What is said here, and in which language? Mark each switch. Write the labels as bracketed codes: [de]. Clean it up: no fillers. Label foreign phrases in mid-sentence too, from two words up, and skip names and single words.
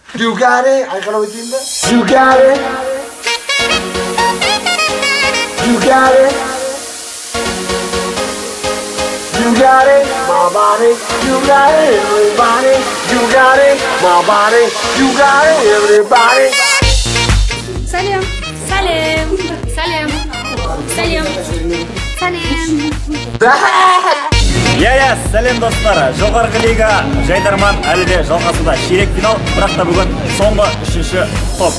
[en] You got it. [kk] Айқайлап өтейін бе? [en] You got it. You got it. You got it, my body. You got it, everybody. You got it, my body. You got it, everybody. [kk] Салем. Салем. Салем. Салем. Салем. Я, сәлем достар. Жоғарғы лига жайдарман әлі де жалғасуда. Ширек финал, бірақ та бүгін соңғы 3-ші топ.